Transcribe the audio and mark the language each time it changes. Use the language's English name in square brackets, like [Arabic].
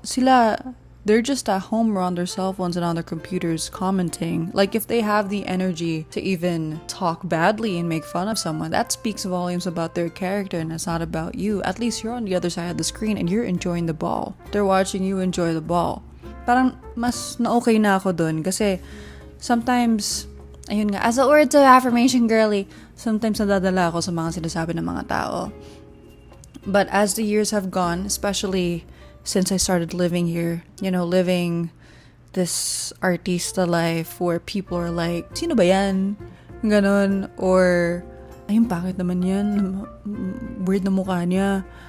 [English] Sila, they're just at home or on their cell phones and on their computers commenting. Like, if they have the energy to even talk badly and make fun of someone, that speaks volumes about their character, and it's not about you. At least you're on the other side of the screen and you're enjoying the ball. They're watching you enjoy the ball. [Filipino] Parang mas na-okay na ako dun kasi sometimes, ayun nga, [English] as a word of affirmation, girly, [Filipino] sometimes nadadala ako sa mga sinasabi ng mga tao. [English] But as the years have gone, especially since I started living here, you know, living this artista life where people are like, [Filipino] sino ba yan? Ganon. Or, ayun, bakit naman yan? Weird na mukha niya.